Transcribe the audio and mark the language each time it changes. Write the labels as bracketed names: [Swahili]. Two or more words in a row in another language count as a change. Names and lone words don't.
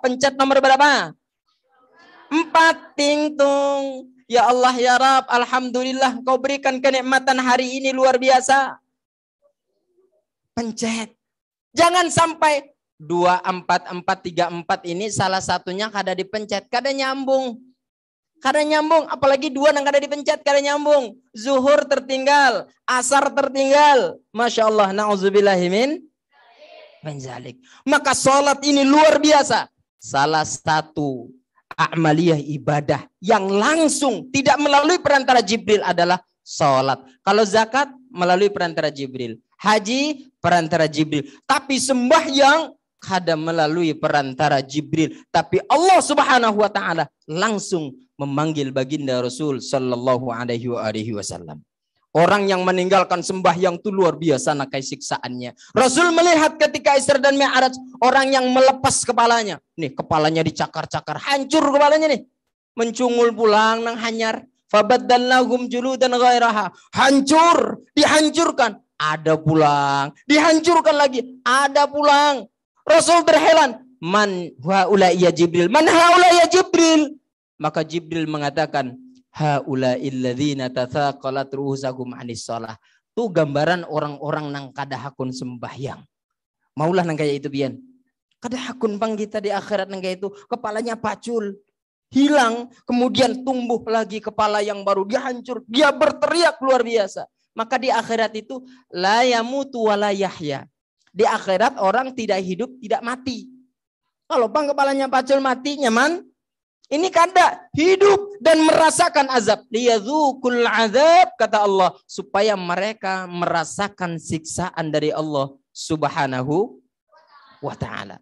[Indonesian] Pencet nomor berapa? 4. Ting tung. [Arabic] يا الله يا رب, [Indonesian] alhamdulillah kau berikan kenikmatan hari ini luar biasa. [Banjar] Pencet. Jangan sampai 24434 ini salah satunya kada dipencet, kada nyambung. Kada nyambung, apalagi 2 yang kada dipencet, kada nyambung. [Indonesian] Zuhur tertinggal, asar tertinggal. [Arabic] ما شاء الله، نعوذ بالله من ذلك. [Indonesian] Maka sholat ini luar biasa. Salah satu amaliyah ibadah yang langsung tidak melalui perantara Jibril adalah sholat. Kalau zakat melalui perantara Jibril. Haji perantara Jibril. [Banjar] Tapi sembahyang kada melalui perantara Jibril. [Indonesian] Tapi Allah [Arabic] سبحانه وتعالى [Indonesian] langsung memanggil baginda Rasul [Arabic] صلى الله عليه وسلم. [Banjar] Orang yang meninggalkan sembahyang itu luar biasa nakai siksaannya. [Indonesian] Rasul melihat ketika Isra dan Mi'raj orang yang melepas kepalanya. Nih kepalanya dicakar-cakar, hancur kepalanya nih. [Banjar] Mencungul pulang nang hanyar. [Arabic] فبدلناهم جلودا غيرها. [Indonesian] Hancur, dihancurkan. [Banjar] Ada pulang, dihancurkan lagi, ada pulang. [Indonesian] Rasul berheran, [Arabic] من هؤلاء يا جبريل. من هؤلاء يا جبريل. [Indonesian] Maka Jibril mengatakan, [Arabic] هؤلاء الذين تثاقلت رؤوسهم عن الصلاة. [Banjar] Itu gambaran orang-orang nang kadahakun sembahyang. Maulah nang kayak itu pian. Kadahakun bang kita di akhirat nang kayak itu, kepalanya pacul, [Indonesian] hilang, kemudian tumbuh lagi kepala yang baru, dia hancur, dia berteriak luar biasa. Maka di akhirat itu [Arabic] لا يموت ولا يحيى. [Banjar] Di akhirat orang tidak hidup, tidak mati. Kalau bang kepalanya pacul mati nyaman, ini kada hidup dan merasakan azab. [Arabic] ليذوقوا العذاب [Indonesian] kata Allah, supaya mereka merasakan siksaan dari Allah [Arabic] سبحانه وتعالى.